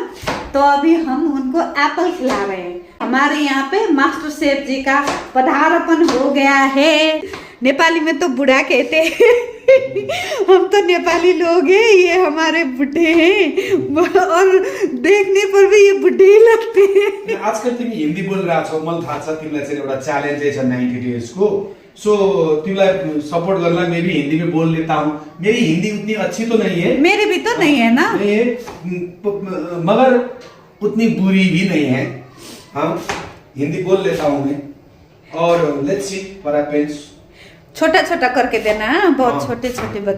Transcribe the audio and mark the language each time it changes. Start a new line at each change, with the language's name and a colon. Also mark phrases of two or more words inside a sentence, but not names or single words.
Hindi: तो अभी हम उनको एप्पल खिला रहे हैं। हमारे यहाँ पे मास्टर शेफ जी का पधारपन हो गया है। नेपाली में तो बुढ़ा कहते हैं हम तो नेपाली लोग हैं, ये हमारे बुढ़े हैं और देखने पर भी ये बुढ़े ही लगते हैं।
Nepali: आजकल तिमी हिन्दी बोलिरहेको छौ, मलाई थाहा छ तिमीलाई चाहिँ एउटा च्यालेन्जै छ 90 डेज को। सो तिमीलाई सपोर्ट गर्नलाई
Hindi: मैं भी हिंदी में बोल लेता हूँ। मेरी हिंदी उतनी अच्छी तो नहीं है, मेरी भी तो नहीं है ना, नहीं है, मगर उतनी बुरी भी नहीं है। हाँ, हिंदी बोल लेता हूँ मैं। और
English: let's see what happens.
Hindi: छोटा छोटा करके देना, बहुत छोटे छोटे बच्चे,